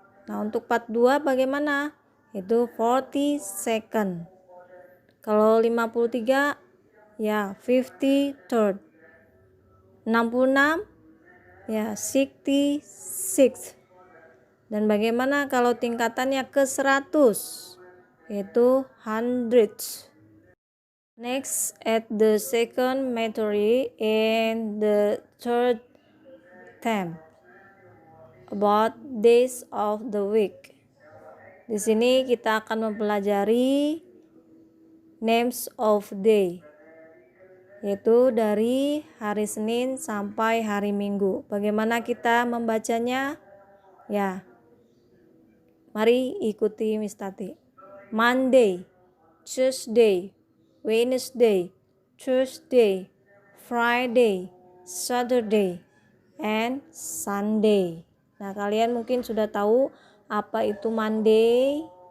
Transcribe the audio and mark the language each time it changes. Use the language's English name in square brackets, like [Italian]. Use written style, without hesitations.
[Indonesian] Nah, untuk 42 bagaimana? Itu 42nd. Kalau 53 ya 53rd. 66 ya 66th. Dan bagaimana kalau tingkatannya ke 100? Yaitu hundreds. [English] Next, at the second meteory in the third term. About days of the week. [Indonesian] Di sini kita akan mempelajari [English] names of day, [Indonesian] yaitu dari hari Senin sampai hari Minggu. Bagaimana kita membacanya? Ya, mari ikuti Miss Tati. [English] Monday, Tuesday, Wednesday, Thursday, Friday, Saturday, and Sunday. [Indonesian] Nah, kalian mungkin sudah tahu apa itu Monday?